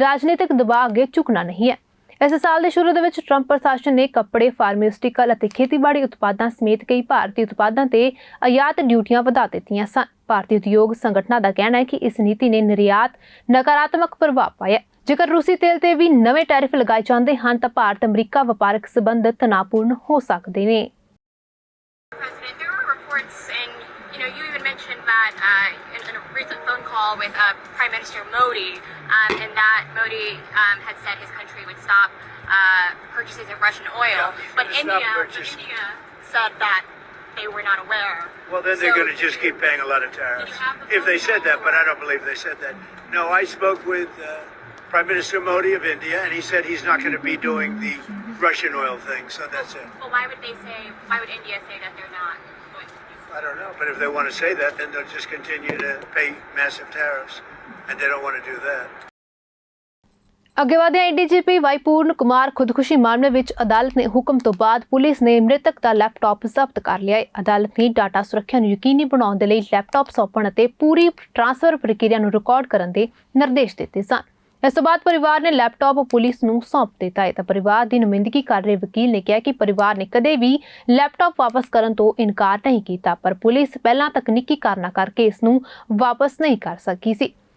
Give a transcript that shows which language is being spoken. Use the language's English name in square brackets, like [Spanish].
[Punjabi] ਰਾਜਨੀਤਿਕ ਦਬਾਅ ਅੱਗੇ ਝੁਕਣਾ ਨਹੀਂ ਹੈ। ਇਸ ਸਾਲ ਦੇ ਸ਼ੁਰੂ ਦੇ ਵਿੱਚ ਟਰੰਪ ਪ੍ਰਸ਼ਾਸਨ ਨੇ ਕੱਪੜੇ, ਫਾਰਮਾਸਿਊਟੀਕਲ ਅਤੇ ਖੇਤੀਬਾੜੀ ਉਤਪਾਦਾਂ ਸਮੇਤ ਕਈ ਭਾਰਤੀ ਉਤਪਾਦਾਂ ਤੇ ਆਯਾਤ ਡਿਊਟੀਆਂ ਵਧਾ ਦਿੱਤੀਆਂ ਸਨ। ਭਾਰਤੀ ਉਦਯੋਗ ਸੰਗਠਨਾਂ ਦਾ ਕਹਿਣਾ ਹੈ ਕਿ ਇਸ ਨੀਤੀ ਨੇ ਨਿਰਯਾਤ ਨਕਾਰਾਤਮਕ ਪ੍ਰਭਾਵ ਪਾਇਆ। ਜੇਕਰ ਰੂਸੀ ਤੇਲ ਤੇ ਵੀ ਨਵੇਂ ਟੈਰਿਫ ਲਗਾਏ ਜਾਂਦੇ ਹਨ ਤਾਂ ਭਾਰਤ ਅਮਰੀਕਾ ਵਪਾਰਕ ਸਬੰਧ ਤਣਾਅਪੂਰਨ ਹੋ ਸਕਦੇ ਨੇ। [English] You even mentioned that in a recent phone call with Prime Minister Modi, and that Modi had said his country would stop purchases of Russian oil, but India said that they were not aware. Well, then they're going to just keep paying a lot of tariffs if they said that, but I don't believe they said that. No, I spoke with Prime Minister Modi of India, and he said he's not going to be doing the Russian oil thing, so that's it. Well, why would India say that they're not? I don't know, but if they want to say that, then they'll just continue to pay massive tariffs, and they don't want to do that. [Punjabi] ਅੱਗੇ ਵਧਦੇ DGP Y ਪੂਰਨ ਕੁਮਾਰ ਖੁਦਕੁਸ਼ੀ ਮਾਮਲੇ ਵਿੱਚ ਅਦਾਲਤ ਨੇ ਹੁਕਮ ਤੋਂ ਬਾਅਦ ਪੁਲਿਸ ਨੇ ਮ੍ਰਿਤਕ ਦਾ ਲੈਪਟਾਪ ਜ਼ਬਤ ਕਰ ਲਿਆ ਹੈ। ਅਦਾਲਤ ਨੇ ਡਾਟਾ ਸੁਰੱਖਿਆ ਨੂੰ ਯਕੀਨੀ ਬਣਾਉਣ ਦੇ ਲਈ ਲੈਪਟਾਪ ਸੌਂਪਣ ਅਤੇ ਪੂਰੀ ਟ੍ਰਾਂਸਫਰ ਪ੍ਰਕਿਰਿਆ ਨੂੰ ਰਿਕਾਰਡ ਕਰਨ ਦੇ ਨਿਰਦੇਸ਼ ਦਿੱਤੇ ਸਨ। ਇਸ ਤੋਂ ਬਾਅਦ ਪਰਿਵਾਰ ਨੇ ਲੈਪਟਾਪ ਪੁਲਿਸ ਨੂੰ ਸੌਂਪ ਦਿੱਤਾ ਹੈ ਤਾਂ ਪਰਿਵਾਰ ਦੀ ਨੁਮਾਇੰਦਗੀ ਕਰ ਰਹੇ ਵਕੀਲ ਨੇ ਕਿਹਾ ਕਿ ਪਰਿਵਾਰ ਨੇ ਕਦੇ ਵੀ ਲੈਪਟਾਪ ਵਾਪਸ ਕਰਨ ਤੋਂ ਇਨਕਾਰ ਨਹੀਂ ਕੀਤਾ, ਪਰ ਪੁਲਿਸ ਪਹਿਲਾਂ ਤਕਨੀਕੀ ਕਾਰਨਾਂ ਕਰਕੇ ਇਸ ਨੂੰ ਵਾਪਸ ਨਹੀਂ ਕਰ ਸਕੀ ਸੀ।